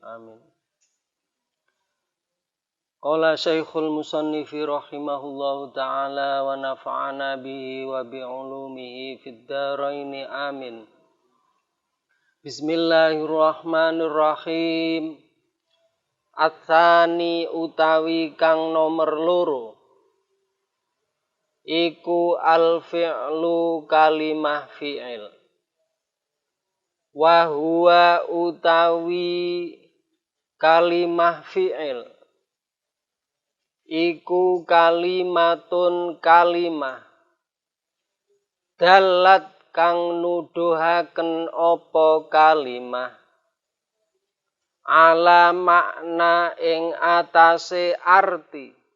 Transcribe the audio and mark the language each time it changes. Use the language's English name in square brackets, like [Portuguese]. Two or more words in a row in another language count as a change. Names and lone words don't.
[Arabic] آمين. قال شيخ المصنف رحمه الله تعالى ونفعنا به وبعلومه في الدارين آمين. بسم الله الرحمن الرحيم. [Javanese] Atsani utawi kang nomer loro iku al-fi'lu kalimah fi'il. [Arabic] وهو [Javanese] utawi kalimah fi'il iku kalimatun kalimah dalat kang nuduhaken apa kalimah ala makna ing atase arti